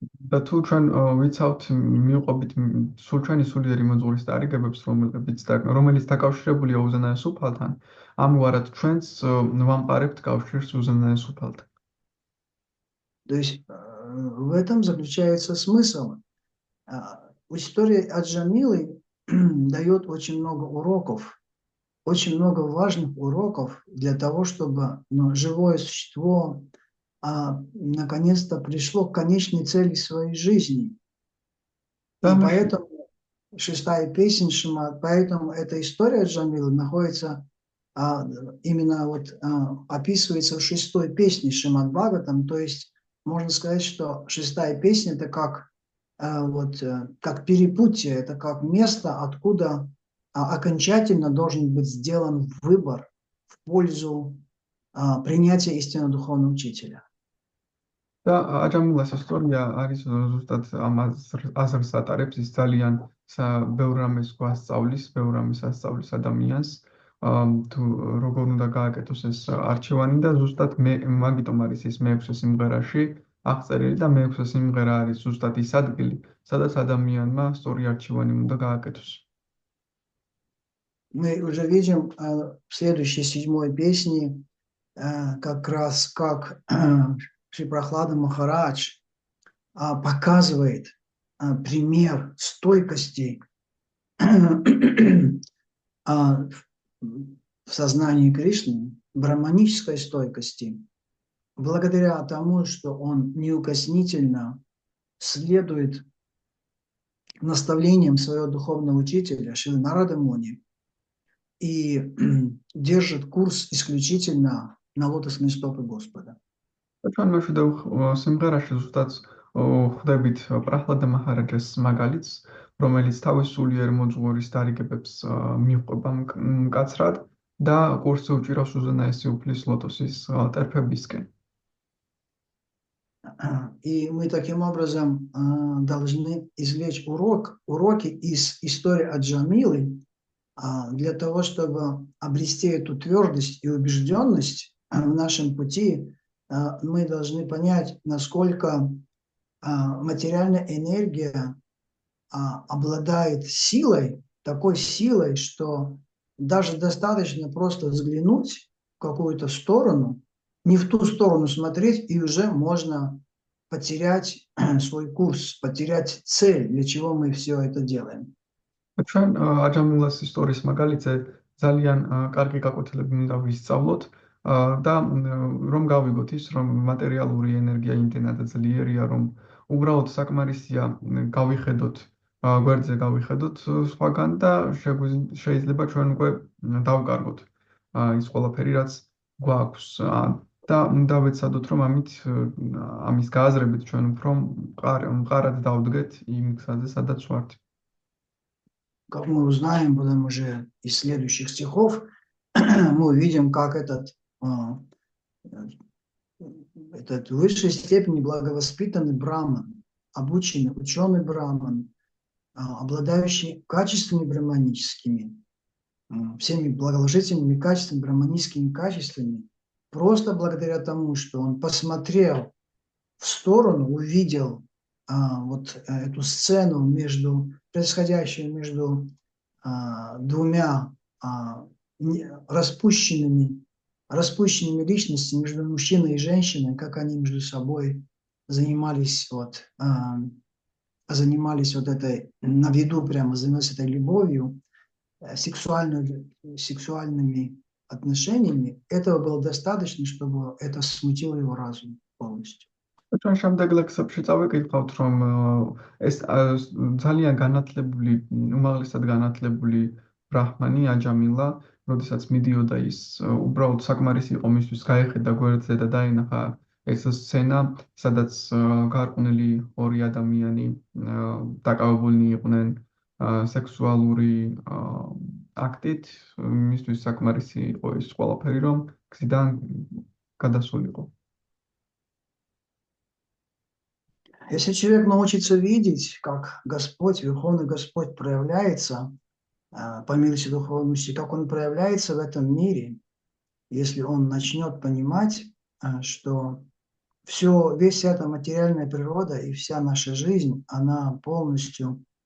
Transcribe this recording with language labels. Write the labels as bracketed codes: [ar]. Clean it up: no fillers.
[ka] და თუ ჩვენ ვიცავთ მივყვებით სულ ჩვენი სულიერი მოძღვრის დარიგებებს, რომელიც დაკავშირებულია უზენაეს უფალთან, ამგვარად ჩვენც ვამყარებთ კავშირს უზენაეს უფალთან. [ru] То есть в этом заключается смысл. История Аджамилы дает очень много уроков, очень много важных уроков для того, чтобы живое существо наконец-то пришло к конечной цели своей жизни. И поэтому шестая песня Шримад, поэтому эта история Аджамилы находится, именно вот описывается в 6-й песне Шримад Бхагаватам, то есть можно сказать, что 6-я песня это как как перепутье, это как место, откуда окончательно должен быть сделан выбор в пользу принятия истинного духовного учителя. [ka] და აჯამილას ისტორია არის ზუსტად ამ აზრს ატარებს, ის ძალიან ბევრ რამეს გვასწავლის, ბევრ რამეს ასწავლის ადამიანს, თუ როგორ უნდა გააკეთოს ეს არჩევანი და ზუსტად მაგიტომ არის ის მე-6 სიმღერაში აღწერილი და მე-6 სიმღერა არის ზუსტად ის ადგილი, სადაც ადამიანმა სწორი არჩევანი უნდა გააკეთოს. [ru] Мы уже видим в следующей 7 песне как раз как Шри Прохлада Махарадж показывает пример стойкости в сознании Кришны, брахманической стойкости, благодаря тому, что он неукоснительно следует наставлениям своего духовного учителя Шрилы Нарады Муни и держит курс исключительно на лотосные стопы Господа. [ka] ჩვენ მეშვიდე სიმღერაში ზუსტად ხვდებით პრაჰლადა მაჰარაჯას მაგალითს, რომელიც თავის სულიერ მოძღვრის დარიგებებს მიჰყვება მკაცრად და კურსზე უჭირავს უზენაესი უფლის ლოტოსის ტერფებისკენ. [ru] И мы таким образом должны извлечь уроки из истории Аджамилы для того, чтобы обрести эту твердость и убежденность в нашем пути. Мы должны понять, насколько материальная энергия обладает силой, такой силой, что даже достаточно просто взглянуть в какую-то сторону, не в ту сторону смотреть, и уже можно потерять свой курс, потерять цель, для чего мы все это делаем. [ka] ჩვენ აჯამილას ისტორიის მაგალითზე ძალიან კარგი გაკვეთილები უნდა ვისწავლოთ და რომ გავიგოთ ის, რომ მატერიალური ენერგია იმდენად ძლიერია, რომ უბრალოდ საკმარისია გავიხედოთ გვერდზე გავიხედოთ სხვაგან და შეიძლება ჩვენ უკვე დავკარგოთ ის ყველაფერი, რაც გვაქვს და უნდა ვეცადოთ, რომ ამის გააზრებით ჩვენ უფრო მყარად დავდგეთ იმ გზაზე, სადაც ვართ. [ru] Как мы узнаем потом уже из следующих стихов, мы увидим, как этот в высшей степени благовоспитанный браман, обученный, ученый браман, обладающий качествами браманическими, всеми благоложительными качествами, браманическими качествами, просто благодаря тому, что он посмотрел в сторону, увидел эту сцену происходящую между двумя распущенными личностями, между мужчиной и женщиной, как они между собой занимались этой, на виду прямо занимались этой любовью, сексуальными отношениями, этого было достаточно, чтобы это смутило его разум полностью. [ka] ჩვენ შემდეგ ლექსებში წავიკითხავთ, რომ ეს ძალიან განათლებული, უმაღლესად განათლებული ბრაჰმანი აჯამილა, როდესაც მიდიოდა ის უბრალოდ საკმარისი იყო მისთვის გაეხედა გვერდზე და დაინახა ეს სცენა, სადაც გარყვნილი ორი ადამიანი დაკავებულნი იყვნენ სექსუალური აქტით, მისთვის საკმარისი იყო ის ყველაფერი, რომ გზიდან გადასულიყო. [ru] Если человек научится видеть, как Господь, Верховный Господь проявляется по милости духовности, как Он проявляется в этом мире, если он начнет понимать, что вся эта материальная природа и вся наша жизнь, она полностью